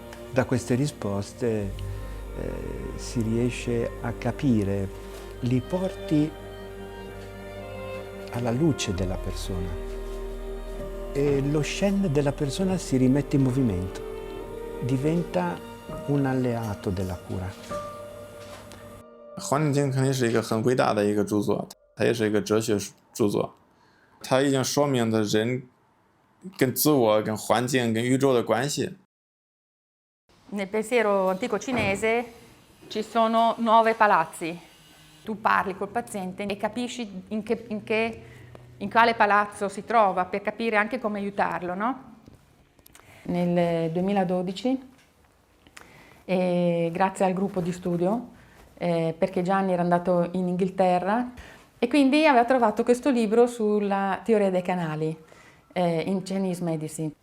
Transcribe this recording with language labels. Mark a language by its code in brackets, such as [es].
[it] Da queste risposte si riesce a capire, li porti alla luce della persona e lo Shen della persona si rimette in movimento, diventa un alleato della cura. [zh] 黄帝经肯定是一个很伟大的一个著作，它也是一个哲学著作，它已经说明了人跟自我、跟环境、跟宇宙的关系。 [it] Nel pensiero antico cinese ci sono 9 palazzi. Tu parli col paziente e capisci in quale palazzo si trova per capire anche come aiutarlo, no? Nel 2012, grazie al gruppo di studio, perché Gianni era andato in Inghilterra e quindi aveva trovato questo libro sulla teoria dei canali in Chinese Medicine.